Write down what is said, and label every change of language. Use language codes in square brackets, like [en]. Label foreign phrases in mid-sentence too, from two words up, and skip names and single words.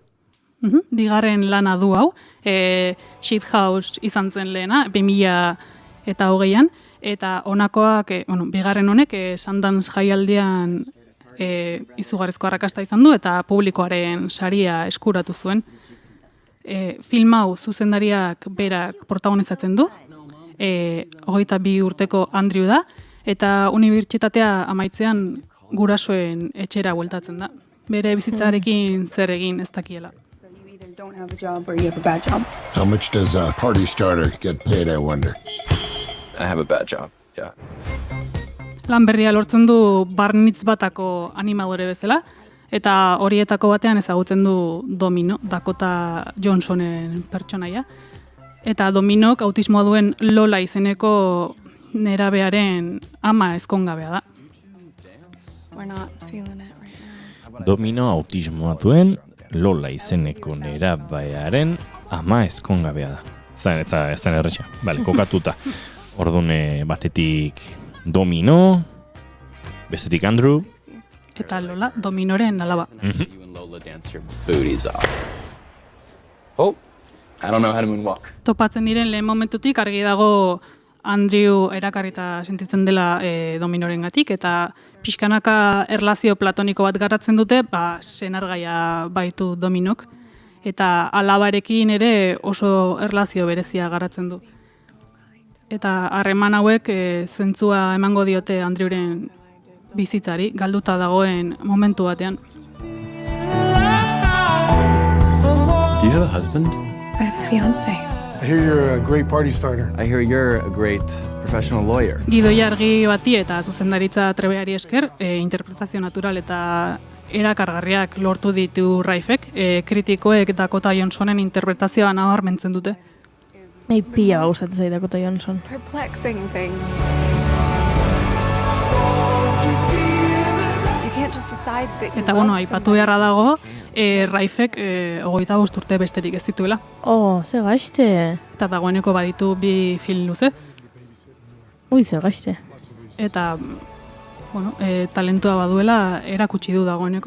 [eu] Bigarren lana du hau, Shithouse izan zen lehena, 2020an, eta honakoak, bigarren honek, Sundance jaialdian izugarrizko arrakasta izan du, eta publikoaren saria eskuratu zuen. Film hau zuzendariak berak protagonizatzen du, 22 urteko Andrew da, eta unibertsitatea amaitzean gurasoen etxera bueltatzen da. Bere bizitzarekin zer egin ez dakiela. [en] Don't have a job or you have a bad job. How much does a party starter get paid, I wonder? I have a bad job, yeah. [eu] Lan berria lortzen du Barnitz batako animadore bezala, eta horietako batean ezagutzen du Domino, Dakota Johnsonen pertsonaia. Eta Dominok autismoa duen Lola izeneko nerabearen ama ezkongabea da. Domino autismoa duen Lola izeneko nerabearen ama ezkongabea da. Ez da erretxa, kokatuta. Orduan batetik Domino, bestetik Andrew. Eta Lola, Dominoren alaba. [en] Oh, I don't know how to moonwalk. [eu] Topatzen diren lehen momentutik argi dago Andrew erakarrita sentitzen dela Dominorengatik, eta pixkanaka erlazio platoniko bat garatzen dute, senargaia baitu Dominok, eta alabarekin ere oso erlazio berezia garatzen du. Eta harreman hauek zentzua emango diote Andrewren bizitzari, galduta dagoen momentu batean. [en] Do you have a husband? I have a fiancé. I hear you're a great party starter. I hear you're a great professional lawyer. [eu] Gidoia argi bati eta zuzendaritza trebeari esker, interpretazio natural eta erakargarriak lortu ditu Raifek, kritikoek Dakota Johnsonen interpretazioa nabarmentzen dute. Nei pila gustatzen zait Dakota Johnson. [en] Perplexing thing. You can't just decide that you [eu] Eta aipatu beharra dago, Raifek 25 urte besterik ez dituela. Ze gaizte. Eta dagoeneko baditu bi film luze. Ze gaizte. Eta, talentua baduela erakutsi du dagoeneko.